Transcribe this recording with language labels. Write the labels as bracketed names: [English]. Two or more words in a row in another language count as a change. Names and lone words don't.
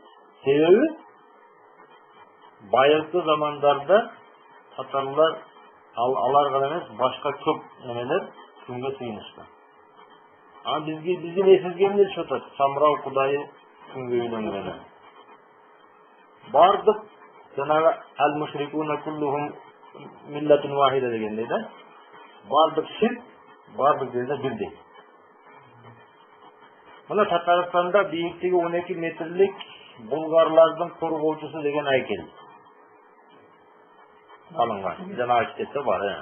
[Kyrgyz] Себеби байыркы замандарда татарлар алар гана эмес, башка көп немелер күнгө сыйынышкан. Анан биздин эсибизге эмне түшүп атат? Самырау кудайы күнгө үйлөнгөн. Бардык жанагы [Arabic] المشركون كلهم ملة واحدة [Kyrgyz] дегендей да. Бардык ширк, бардык жерде бирдей. Мына Татарстанда бийиктиги 12 метрлик булгарлардын коргоочусу деген айкел алынган. Жанагы китепте бар.